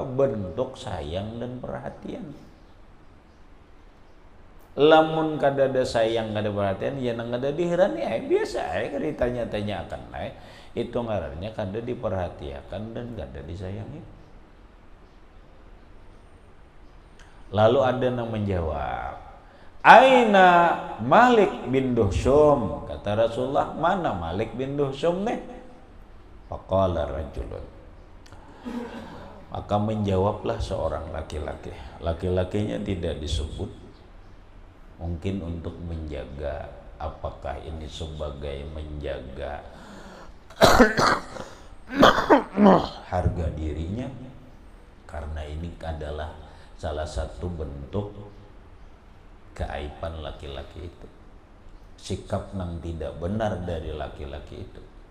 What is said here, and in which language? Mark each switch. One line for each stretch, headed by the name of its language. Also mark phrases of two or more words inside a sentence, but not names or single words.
Banjar: Bentuk sayang dan perhatian. Lamun kada ada sayang kada perhatian ya nang kada dihirani biasa kada ditanya-tanya akan itu ngarannya kada diperhatikan dan kada disayangi.
Indonesian: Lalu ada yang menjawab, Aina Malik bin Duhsyum? Kata Rasulullah, mana Malik bin Duhsyum nih?
Arabic: فقال رجل.
Indonesian: Maka menjawablah seorang laki-laki. Laki-lakinya tidak disebut. Mungkin untuk menjaga, apakah ini sebagai menjaga harga dirinya, karena ini adalah salah satu bentuk keaiban laki-laki itu, sikap yang tidak benar dari laki-laki itu,